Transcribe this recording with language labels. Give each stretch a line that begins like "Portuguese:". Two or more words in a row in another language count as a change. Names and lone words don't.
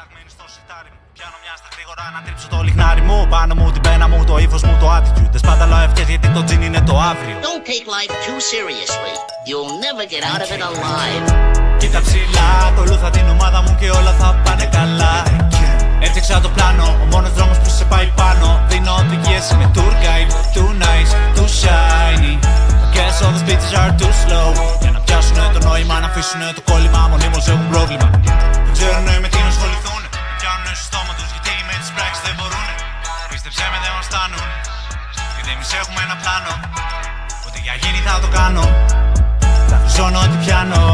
Greek: στο σιτάρι μου. Πιάνω μια στα γρήγορα να τρίψω το λιχνάρι μου. Πάνω μου την πένα μου, το ύφος μου, το attitude. Δεν σπαταλάω ευχές γιατί το τζιν είναι το αύριο.
English: Don't take life too seriously. You'll never get out of it alive.
Greek: Κοίτα ψηλά, ακολούθα την ομάδα μου και όλα θα πάνε καλά. Έφτιαξα το πλάνο, ο μόνος δρόμος που σε πάει πάνω. Δίνω οδηγίες, είμαι
English: tour guide. Too nice, too shiny. Guess all the speeches are too slow.
Greek: Για να πιάσουνε το νόημα, να αφήσουνε το κόλλημα. Μονίμως έχουν πρόβλημα. Δεν ξέρουνε με τι να ασχοληθούνε. Πιάνουνε στο στόμα τους γιατί με τις πράξεις δεν μπορούνε. Πίστεψέ με δεν μας φτάνουν. Γιατί εμείς έχουμε ένα πλάνο. Ό,τι για γίνει θα το κάνω. Θα χρυσώνω ό,τι πιάνω.